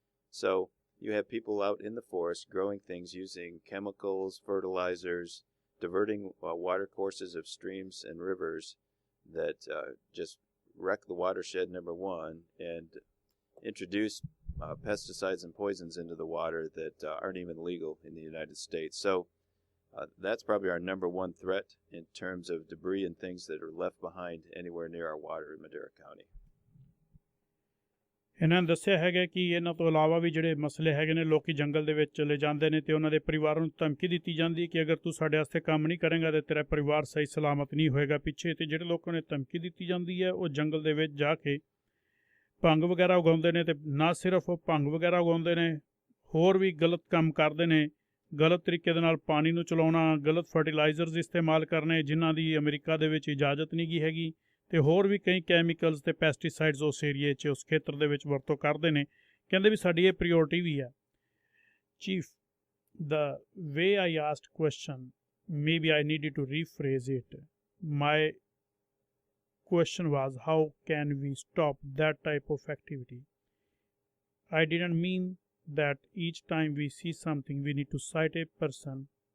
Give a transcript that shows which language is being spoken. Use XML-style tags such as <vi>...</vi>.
<en>So you have people out in the forest growing things using chemicals, fertilizers, diverting water courses of streams and rivers that just wreck the watershed, number one, and introduce pesticides and poisons into the water that aren't even legal in the United States. So that's probably our number one threat in terms of debris and things that are left behind anywhere near our water in Madera County.</en> <pa>ਇਹਨਾਂ ਨੇ ਦੱਸਿਆ ਹੈਗਾ ਕਿ ਇਹਨਾਂ ਤੋਂ ਇਲਾਵਾ ਵੀ ਜਿਹੜੇ ਮਸਲੇ ਹੈਗੇ ਨੇ, ਲੋਕੀ ਜੰਗਲ ਦੇ ਵਿੱਚ ਚਲੇ ਜਾਂਦੇ ਨੇ ਅਤੇ ਉਹਨਾਂ ਦੇ ਪਰਿਵਾਰਾਂ ਨੂੰ ਧਮਕੀ ਦਿੱਤੀ ਜਾਂਦੀ ਕਿ ਅਗਰ ਤੂੰ ਸਾਡੇ ਵਾਸਤੇ ਕੰਮ ਨਹੀਂ ਕਰੇਂਗਾ ਤਾਂ ਤੇਰਾ ਪਰਿਵਾਰ ਸਹੀ ਸਲਾਮਤ ਨਹੀਂ ਹੋਏਗਾ ਪਿੱਛੇ। ਅਤੇ ਜਿਹੜੇ ਲੋਕਾਂ ਨੂੰ ਧਮਕੀ ਦਿੱਤੀ ਜਾਂਦੀ ਹੈ ਉਹ ਜੰਗਲ ਦੇ ਵਿੱਚ ਜਾ ਕੇ ਭੰਗ ਵਗੈਰਾ ਉਗਾਉਂਦੇ ਨੇ, ਅਤੇ ਨਾ ਸਿਰਫ ਉਹ ਭੰਗ ਵਗੈਰਾ ਉਗਾਉਂਦੇ ਨੇ, ਹੋਰ ਵੀ ਗਲਤ ਕੰਮ ਕਰਦੇ ਨੇ। ਗਲਤ ਤਰੀਕੇ ਦੇ ਨਾਲ ਪਾਣੀ ਨੂੰ ਚਲਾਉਣਾ, ਗਲਤ ਫਰਟੀਲਾਈਜ਼ਰਸ ਇਸਤੇਮਾਲ ਕਰਨੇ ਜਿਨ੍ਹਾਂ ਦੀ ਅਮਰੀਕਾ ਦੇ ਵਿੱਚ ਇਜਾਜ਼ਤ ਨਹੀਂ ਗੀ ਹੈਗੀ, ਅਤੇ ਹੋਰ ਵੀ ਕਈ ਕੈਮੀਕਲਸ ਅਤੇ ਪੈਸਟੀਸਾਈਡਸ ਉਸ ਏਰੀਏ 'ਚ ਉਸ ਖੇਤਰ ਦੇ ਵਿੱਚ ਵਰਤੋਂ ਕਰਦੇ ਨੇ। ਕਹਿੰਦੇ ਵੀ ਸਾਡੀ ਇਹ ਪ੍ਰੀਓਰਿਟੀ ਵੀ ਹੈ।</pa> <en>Chief, the way I asked question, maybe I needed to rephrase it. My question was, how can we stop that type of activity? I didn't mean that each time we see something we need to cite a person.</en>